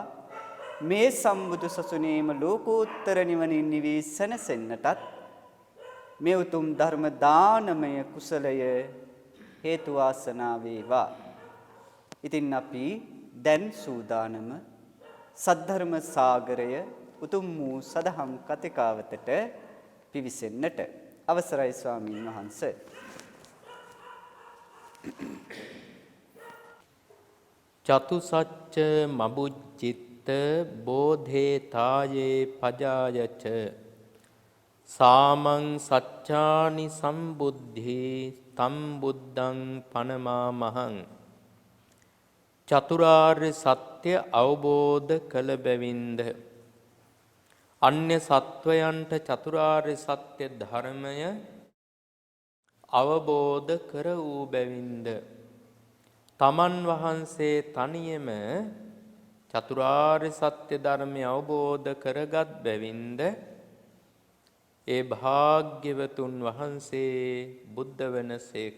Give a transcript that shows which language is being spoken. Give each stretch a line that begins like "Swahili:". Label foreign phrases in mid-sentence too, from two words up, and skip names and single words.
Sinhala: මේ සම්බුදු සසුනේම ලෝකෝත්තර නිවනින් නිවී සැනසෙන්නටත් මේ උතුම් ධර්ම දානමය කුසලය හේතු වාසනා වේවා. ඉතින් අපි දැන් සූදානම සද්ධර්ම සාගරය උතුම් වූ සදහම් කතිකාවතට පිවිසෙන්නට. අවසරයි ස්වාමීන් වහන්සේ.
Pali: චතුසච්ච මබුජ්ජිත්ත බෝධේ තායේ පජායච සාමං සච්චානි සම්බුද්ධි තම් බුද්ධං පනමාමහං.
Sinhala: චතුරාර්ය සත්‍ය අවබෝධ කළ බැවින්ද අන්‍ය සත්වයන්ට චතුරාර්ය සත්‍ය ධර්මය අවබෝධ කර වූ බැවින්ද තමන් වහන්සේ තනියම චතුරාර්ය සත්‍ය ධර්මය අවබෝධ කරගත් බැවින්ද ඒ භාග්‍යවතුන් වහන්සේ බුද්ධ වනසේක.